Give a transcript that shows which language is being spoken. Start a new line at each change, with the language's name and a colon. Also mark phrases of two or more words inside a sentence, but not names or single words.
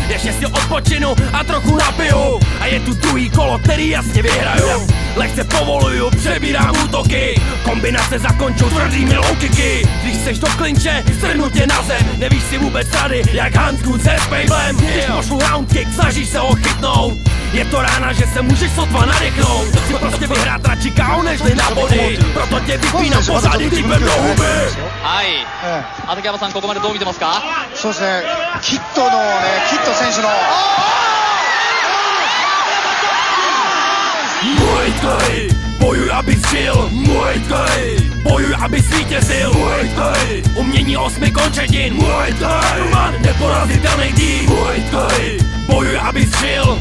Czech: Ještě si odpočinu a trochu napiju. A je tu druhý kolo, který jasně vyhraju. Lehce povoluju, přebírám útoky. Kombinace zakončou tvrdými
English: low kicky.
Czech: Když seš do klinče, strhnu tě na zem. Nevíš si vůbec rady, jak Hans Gut se Spejblem. Když pošlu
English: round kick,
Czech: snažíš se ho chytnout. Je to rána, že se můžeš sotva nadechnout. Chci prostě vyhrát radši KO nežli na body. Proto tě vypínám pořád i typem do huby.
Japanese: はい、畠山さん、ここまでどう見てますか？そうですね、キッド選手の
Czech: Muay Thai, bojuj, abys žil. Muay Thai, bojuj, abys vítězil. Muay Thai, umění 8 končetin. Muay Thai, neporazitelný tým. Muay Thai, bojuj, abys žil.